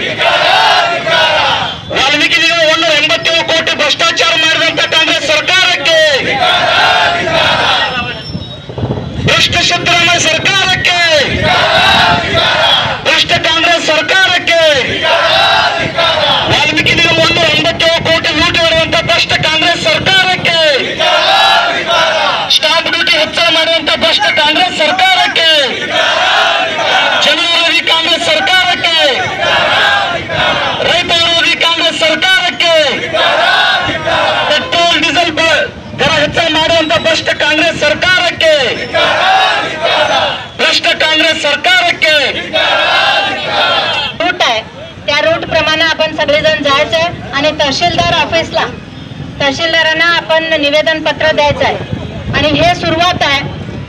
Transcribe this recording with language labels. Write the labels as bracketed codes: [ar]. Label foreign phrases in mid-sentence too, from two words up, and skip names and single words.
[kn] ವಾಲ್ಮೀಕಿ 187 ಕೋಟಿ ಭ್ರಷ್ಟಾಚಾರ ಮಾಡಿದಂತ ಕಾಂಗ್ರೆಸ್ ಸರ್ಕಾರಕ್ಕೆ ಭ್ರಷ್ಟ ಸಿದ್ದರಾಮಯ್ಯ ಸರ್ಕಾರಕ್ಕೆ ಭ್ರಷ್ಟ ಕಾಂಗ್ರೆಸ್ ಸರ್ಕಾರಕ್ಕೆ ವಾಲ್ಮೀಕಿ 187 ಕೋಟಿ ಲೂಟಿ ಮಾಡುವಂತ ಭ್ರಷ್ಟ ಕಾಂಗ್ರೆಸ್ ಸರ್ಕಾರಕ್ಕೆ [en] stamp duty [kn] ಹೆಚ್ಚಳ ಮಾಡುವಂತ ಭ್ರಷ್ಟ ಕಾಂಗ್ರೆಸ್ ಸರ್ಕಾರಕ್ಕೆ ಜನವಿರೋಧಿ ಕಾಂಗ್ರೆಸ್ ಸರ್ಕಾರಕ್ಕೆ ರೈತ ವಿರೋಧಿ ಕಾಂಗ್ರೆಸ್ ಸರ್ಕಾರಕ್ಕೆ [en] petrol diesel [kn] ದರ ಹೆಚ್ಚಳ ಮಾಡುವಂತ ಭ್ರಷ್ಟ ಕಾಂಗ್ರೆಸ್ ಸರ್ಕಾರಕ್ಕೆ ಭ್ರಷ್ಟ ಕಾಂಗ್ರೆಸ್ ಸರ್ಕಾರಕ್ಕೆ [mr] रूट आहे त्या रूट प्रमाणे आपण सगळेजण जायचं आणि तहसीलदार ऑफिसला तहसीलदारांना आपण निवेदन पत्र द्यायचं आहे आणि हे सुरुवात आहे।